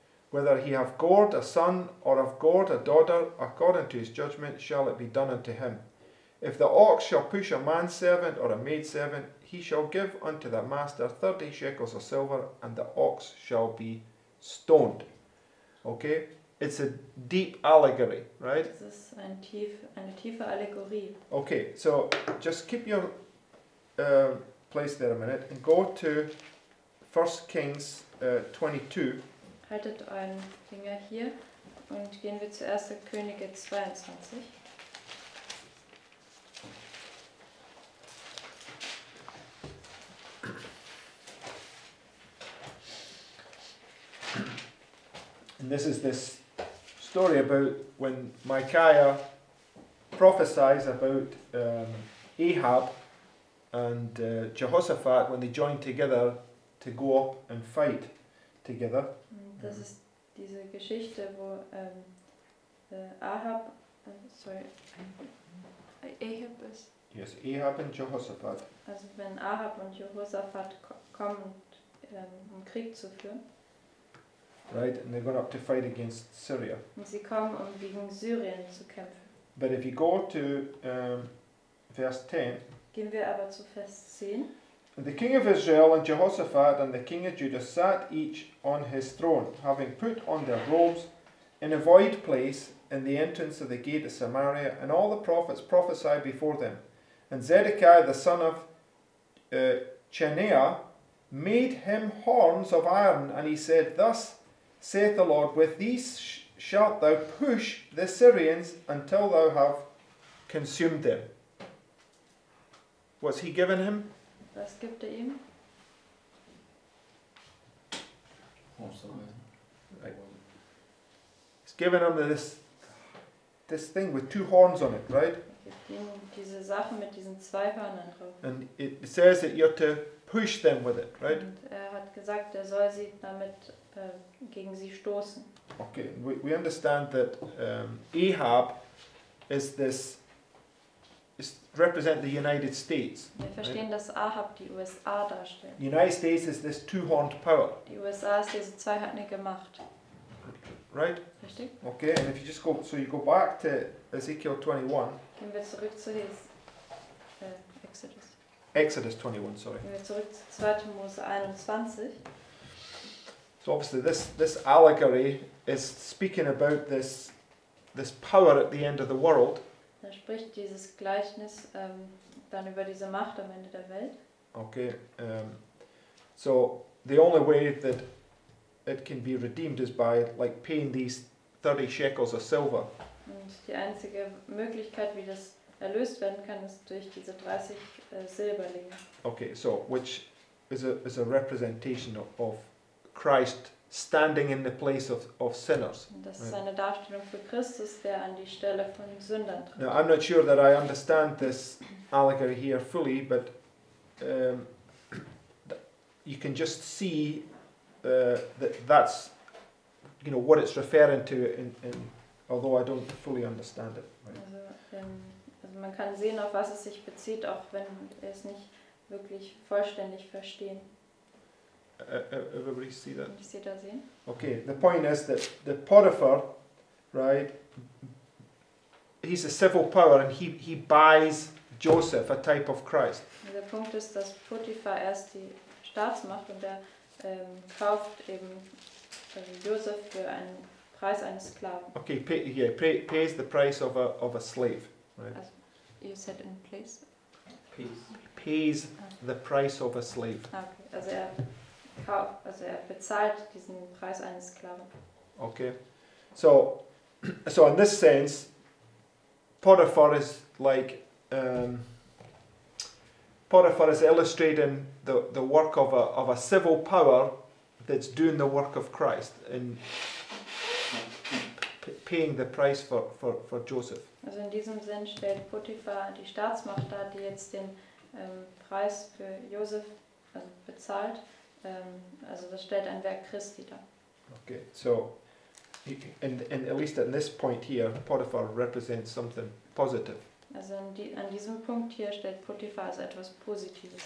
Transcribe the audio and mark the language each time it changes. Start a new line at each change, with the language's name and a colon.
English: Whether he have gored a son or have gored a daughter, according to his judgment shall it be done unto him. If the ox shall push a manservant or a maidservant, he shall give unto the master 30 shekels of silver, and the ox shall be stoned. Okay? It's a deep allegory, right?
German: Das ist eine tiefe Allegorie.
English: Okay, so just keep your place there a minute and go to 1 Kings 22.
German: Haltet euren Finger hier und gehen wir zu 1. Könige 22.
English: And this is this story about when Micaiah prophesies about Ahab and Jehoshaphat when they joined together to go up and fight together.
German: Das ist diese Geschichte, wo Ahab ist.
English: Yes, Ahab and Jehoshaphat.
German: Also wenn Ahab und Jehoshaphat kommen, um Krieg zu führen.
English: Right, and they're going up to fight against Syria.
German: Und sie kommen, um gegen Syrien zu kämpfen.
English: But if you go to verse 10,
German: Gehen wir aber zu Vers 10.
English: and the king of Israel and Jehoshaphat and the king of Judah sat each on his throne, having put on their robes in a void place in the entrance of the gate of Samaria, and all the prophets prophesied before them. And Zedekiah the son of Chenaanah made him horns of iron, and he said, Thus saith the Lord, with these shalt thou push the Syrians until thou have consumed them. What's he given him?
German: Was gibt ihm?
English: Right. He's given him this thing with two horns on it, right?
German: Gibt ihm diese Sache mit diesen 2 Hörnern drauf.
English: And it says that you're to push them with it, right?
German: Und er hat gesagt, er soll sie damit gegen sie stoßen.
English: Okay, we understand that Ahab is this represent the United States.
German: Wir verstehen, dass Ahab die USA darstellt.
English: The United States is this two-horned power,
German: Die USA ist diese zweihörnige Macht.
English: right?
German: Richtig?
English: Okay, and if you just go, so you go back to Ezekiel 21,
German: Gehen wir zurück zu Exodus.
English: Exodus 21, sorry.
German: Gehen wir zurück zu 2. Mose 21.
English: So obviously this allegory is speaking about this power at the end of the world.
German: Da spricht dieses Gleichnis dann über diese Macht am Ende der Welt.
English: Okay, so the only way that it can be redeemed is by like paying these 30 shekels of silver.
German: Und die einzige Möglichkeit, wie das erlöst werden kann, ist durch diese 30 Silberlinge.
English: Okay, so which is a representation of Christ standing in the place of sinners.
German: Und das ist eine Darstellung für Christus, der an die Stelle von Sündern tritt.
English: Now I'm not sure that I understand this allegory here fully, but you can just see that's what it's referring to, although I don't fully understand it.
German: Also man kann sehen, auf was es sich bezieht, auch wenn wir es nicht wirklich vollständig verstehen.
English: Everybody see that?
German: Kann ich Sie da sehen?
English: Okay, the point is that the Potiphar, right, he's a civil power and he buys Joseph, a type of Christ.
German: Der Punkt ist, dass Potiphar erst die Staatsmacht und er kauft eben Josef für einen Preis eines Sklaven.
English: Okay, pays the price of a slave, right? Also, you said in place? Pays the price of a slave.
German: Okay, also er bezahlt diesen Preis eines Sklaven.
English: Okay, so in this sense, Potiphar is like Potiphar is illustrating the work of a civil power that's doing the work of Christ in paying the price for Joseph.
German: Also in diesem Sinn stellt Potiphar die Staatsmacht dar, die jetzt den Preis für Josef bezahlt. Also das stellt ein Werk Christi dar.
English: Okay, so and at least at this point here, Potiphar represents something positive.
German: Also an diesem Punkt hier stellt Potiphar also etwas Positives.